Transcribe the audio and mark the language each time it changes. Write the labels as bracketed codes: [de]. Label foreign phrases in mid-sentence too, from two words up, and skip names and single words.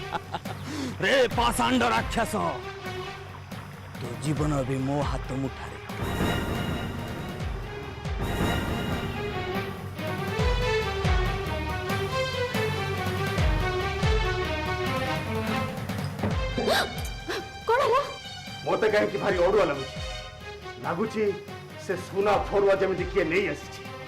[or] ରେ ପାଷାଣ୍ଡ ରାକ୍ଷସ, ତୋ ଜୀବନ ଭି ମୋ ହାଥ ମୁଠାରେ। କ'ଣ ହେଲା? ମତେ କାହିଁକି ଭାରି ଅଡୁଆ ଲାଗୁଛି ସେ ସୁନା ଫରୁଆ ଯେମିତି କିଏ ନେଇ ଆସିଛି।